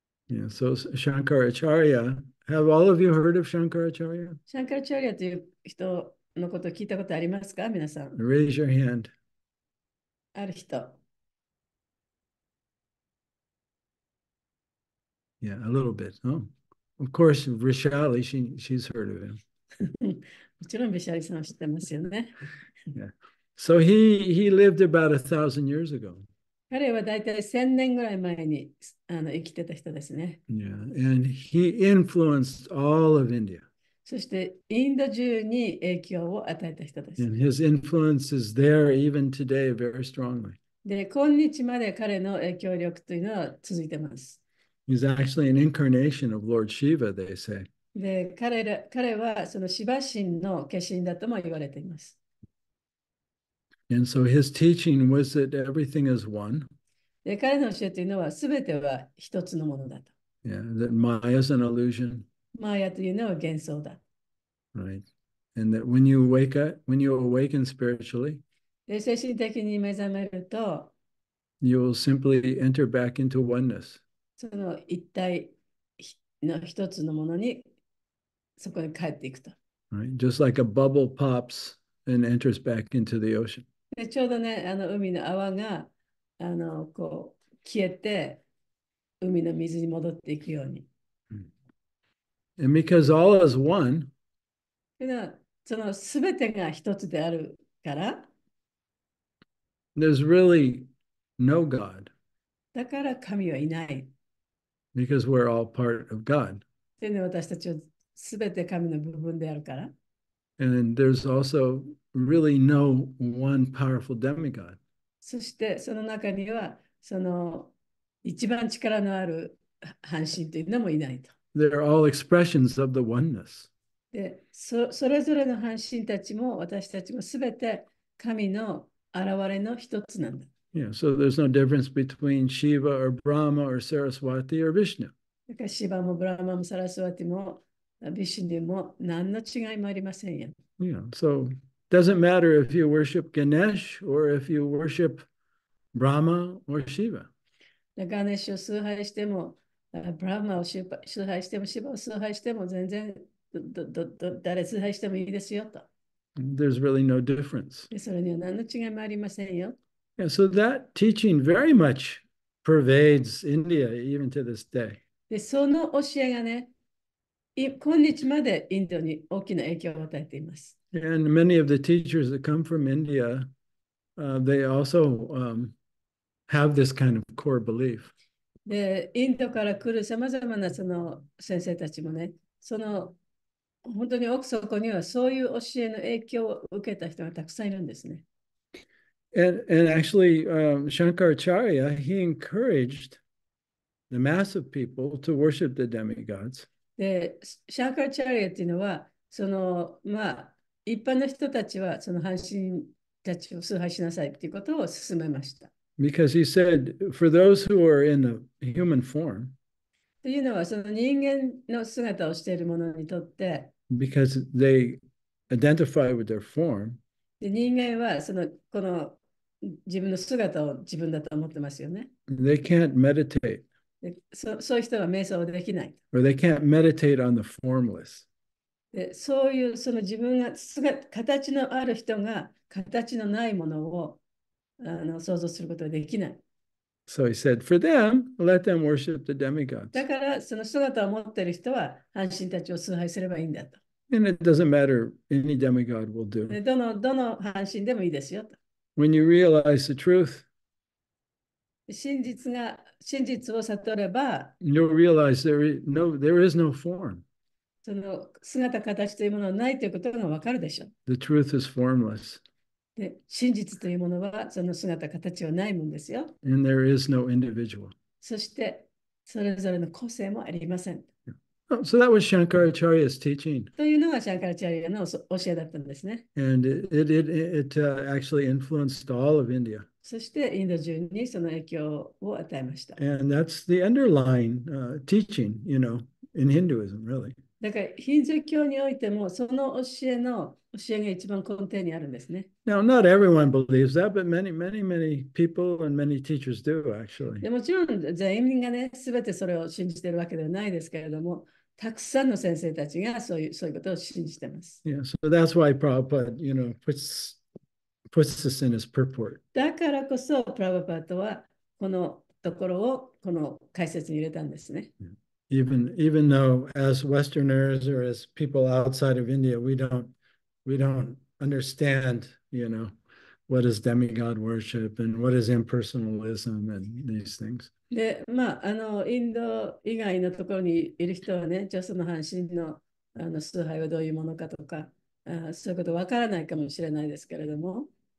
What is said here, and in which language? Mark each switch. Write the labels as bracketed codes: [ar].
[en] Yeah, so Shankaracharya, have all of you heard of Shankaracharya? [ja] シャンカラチャリアという人のことを聞いたことありますか、皆さん。 [en] Raise your hand. [ja] ある人。 [en] Yeah, a little bit. Oh, of course, Vrishali, she's heard of him. [ja] もちろんビシャリさんは知ってますよね。 [en] Yeah. So he lived about 1,000 years ago. [ja] 彼はだいたい1000年ぐらい前に生きてた人ですね。 [en] Yeah, and he influenced all of India. [ja] そしてインド中に影響を与えた人です。 [en] And his influence is there even today very strongly. [ja] で、今日まで彼の影響力というのは続いてます。 [en] He's actually an incarnation of Lord Shiva, they say. [ja] で、彼はそのシバ神の化身だとも言われています。 [en] And so his teaching was that everything is one. [ja] で、彼の教えというのは、すべては一つのものだと。 [en] Yeah, that Maya is an illusion, [ja] マーヤというのは幻想だ。 [en] right? And that when you awaken spiritually, [ja] で、精神的に目覚めると、 [en] you will simply enter back into oneness. [ja] その一体の一つのものにそこに帰っていくと。 [en] Right? Just like a bubble pops and enters back into the ocean. [ja] で、ちょうどね、海の泡がこう消えて、海の水に戻っていくように。 [en] And because all is one, [ja] というのは、そのすべてが一つであるから、 [en] there's really no God [ja] だから神はいない。 [en] because we're all part of God. [ja] というのは私たちはすべて神の部分であるから。 [en] And there's also really no one powerful demigod. [ja] そしてその中には、その一番力のある半身というのもいないと。 [en] They're all expressions of the oneness. [ja] で、それぞれの半身たちも私たちもすべて神の現れの一つなんだ。 [en] Yeah, so there's no difference between Shiva or Brahma or Saraswati or Vishnu. [ja] だからシバもブラマもサラスワティもビシュニュも何の違いもありませんよ。 [en] Yeah, so it doesn't matter if you worship Ganesh or if you worship Brahma or Shiva. [ja] ガネシュを崇拝しても、ブラマを崇拝しても、シバを崇拝しても、全然誰崇拝してもいいですよと。 [en] There's really no difference. [ja] でそれには何の違いもありませんよ。 [en] Yeah, so that teaching very much pervades India even to this day. [ja] で、その教えがね、今日までインドに大きな影響を与えています。 [en] And many of the teachers that come from India, they also have this kind of core belief. [ja] で、インドから来るさまざまなその先生たちもね、その本当に奥底にはそういう教えの影響を受けた人がたくさんいるんですね。 [en] And actually, Shankaracharya, he encouraged the mass of people to worship the demigods. [ja] で、シャンカラチャリアっていうのは、その一般の人たちはその半身たちを崇拝しなさいっていうことを勧めました。 [en] Because he said, for those who are in the human form, [ja] というのは、その人間の姿をしている者にとって、 [en] because they identify with their form, [ja] で人間はこの自分の姿を自分だと思ってますよね。 [en] they can't meditate, [ja] でそういう人は瞑想できない。 [en] or they can't meditate on the formless. [ja] でそういうその自分が形のある人が形のないものを想像することができない。 [en] So he said, for them, let them worship the demigods. [ja] だからその姿を持っている人は半身たちを崇拝すればいいんだと。 [en] And it doesn't matter, any demigod will do. [ja] でどの半身でもいいですよと。 [en] When you realize the truth, [ja] 真実を悟れば、 [en] you'll realize there is no form. [ja] その姿形というものはないということがわかるでしょう。 [en] The truth is formless. [ja] で真実というものはその姿形はないもんですよ。 [en] And there is no individual. [ja] そしてそれぞれの個性もありません。 [en] So that was Shankaracharya's teaching. [ja] というのがシャンカラチャリアの教えだったんですね。 [en] And it actually influenced all of India. [ja] そしてインド中にその影響を与えました。 [en] And that's the underlying teaching, in Hinduism, really. [ja] だからヒンズー教においてもその教えが一番根底にあるんですね。 [en] Now, not everyone believes that, but many people and many teachers do, actually. [ja] でもちろん全員がね、すべてそれを信じているわけではないですけれども、たくさんの先生たちがそういうことを信じています。 [en] Yeah, so that's why Prabhupada, puts this in his purport. [ja] だからこそ、プラバパートはこのところをこの解説に入れたんですね。 [en] Even though as Westerners or as people outside of India, we don't understand, what is demigod worship and what is impersonalism and these things. [ja] で、インド以外のところにいる人はね、じゃあその半身の崇拝はどういうものかとか、そういうことわからないかもしれないですけれども、